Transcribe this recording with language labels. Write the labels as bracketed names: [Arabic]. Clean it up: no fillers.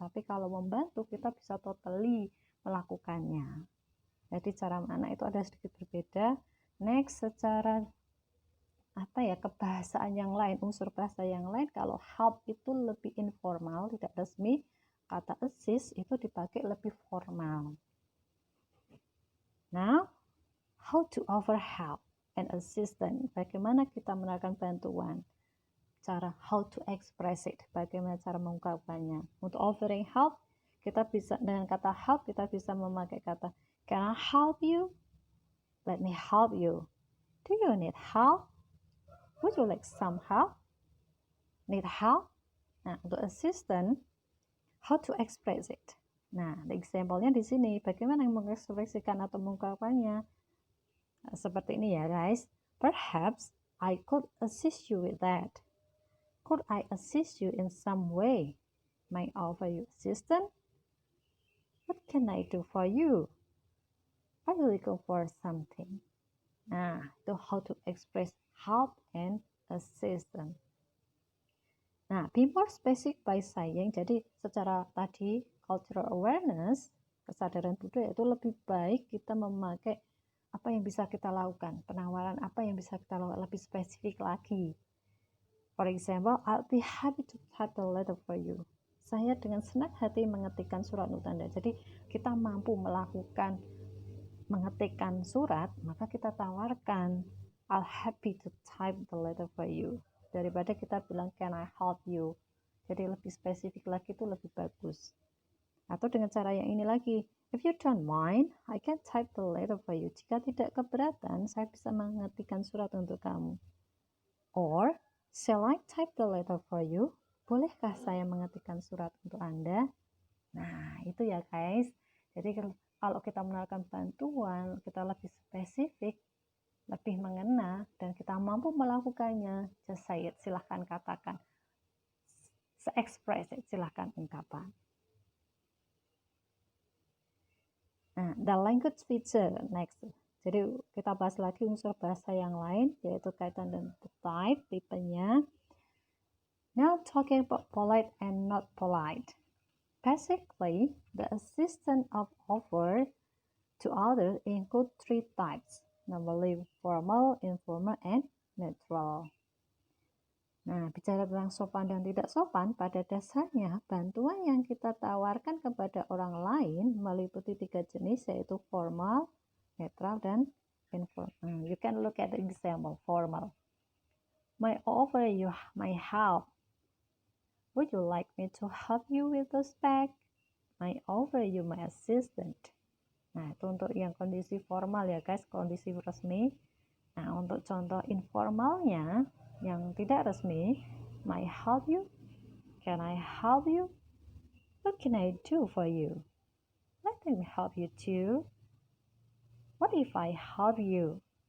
[Indonesian] Tapi kalau membantu kita bisa totally melakukannya. Jadi cara mana itu ada sedikit berbeda. Next, secara kebahasaan yang lain, unsur bahasa yang lain, kalau help itu lebih informal, tidak resmi. Kata assist itu dipakai lebih formal. [English] Now, how to offer help and assistance? [Indonesian] Bagaimana kita menawarkan bantuan? Cara [English] how to express it, [Indonesian] bagaimana cara mengungkapkannya. Untuk offering help, kita bisa dengan kata help kita bisa memakai kata [English] can I help you? Let me help you. Do you need help? Would you like some help? Need help? [Indonesian] Nah, untuk [English] assistant, how to express it. [Indonesian] Nah, example-nya di sini, bagaimana mengekspresikan atau mengungkapkannya. Seperti ini ya guys. [English] Perhaps I could assist you with that. Could I assist you in some way? May I offer you assistance? What can I do for you? Are you looking for something? Nah, itu how to express help and assistance. [Indonesian] Nah, [English] be more specific by saying, [Indonesian] jadi secara tadi cultural awareness, kesadaran budaya itu lebih baik kita memakai apa yang bisa kita lakukan, penawaran apa yang bisa kita lakukan lebih spesifik lagi. [English] For example, I'll be happy to type the letter for you. [Indonesian] Saya dengan senang hati mengetikkan surat untuk Anda. Jadi kita mampu melakukan mengetikkan surat, maka kita tawarkan [English] I'll happy to type the letter for you. [Indonesian] Daripada kita bilang [English] can I help you. [Indonesian] Jadi lebih spesifik lagi itu lebih bagus. Atau dengan cara yang ini lagi, [English] if you don't mind, I can type the letter for you. [Indonesian] Jika tidak keberatan, saya bisa mengetikkan surat untuk kamu. [English] Or, shall I type the letter for you? [Indonesian] bolehkah saya mengetikkan surat untuk Anda? Nah, itu ya guys. Jadi kalau kita menawarkan bantuan, kita lebih spesifik, lebih mengena, dan kita mampu melakukannya. [English] Just say it, [Indonesian] silahkan katakan. Se-express it, silahkan ungkapkan. [English] Nah, the language feature next. [Indonesian] Jadi kita bahas lagi unsur bahasa yang lain, yaitu kaitan dengan type, tipenya. [English] Now talking about polite and not polite. Basically, the assistance of offer to others include three types, namely formal, informal, and neutral. [Indonesian] Nah, bicara tentang sopan dan tidak sopan, pada dasarnya bantuan yang kita tawarkan kepada orang lain meliputi 3 jenis, yaitu formal, netral, dan informal. [English] You can look at the example, formal. May offer you my help. Would you like me to help you with this bag? I offer you my assistant. [Indonesian] Nah, itu untuk yang kondisi formal ya guys, kondisi resmi. Nah, untuk contoh informalnya, yang tidak resmi, [English] may I help you? Can I help you? What can I do for you? Let me help you too. What if I help you?